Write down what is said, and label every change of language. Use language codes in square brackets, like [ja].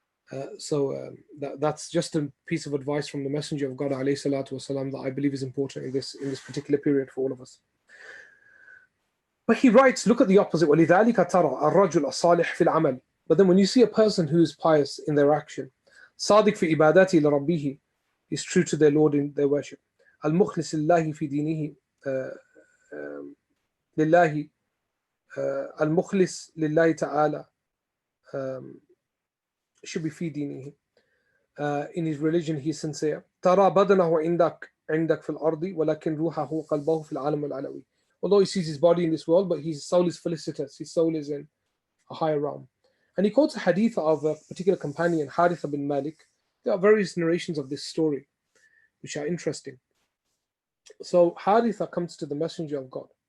[en] That's just a piece of advice from the Messenger of God ﷺ that I believe is important in this particular period for all of us. But he writes, look at the opposite. [ar] وَلِذَلِكَ تَرَى الرَّجُلَ الصَّالِحِ فِي الْعَمَلِ. [en] But then when you see a person who is pious in their action, [ar] صادق في عبادته لربه, [en] is true to their Lord in their worship. [ar] المخلص لله في دينه لله المخلص لله تعالى [en] should be [ar] في دينه. [en] In his religion he is sincere. [ar] ترى بدنه عندك في الأرض ولكن روحه قلبه في العالم العلوي. [en] Although he sees his body in this world, but his soul is felicitous. His soul is in a higher realm. And he quotes a hadith of a particular companion, Haritha bin Malik. There are various narrations of this story, which are interesting. So Haritha comes to the Messenger of God.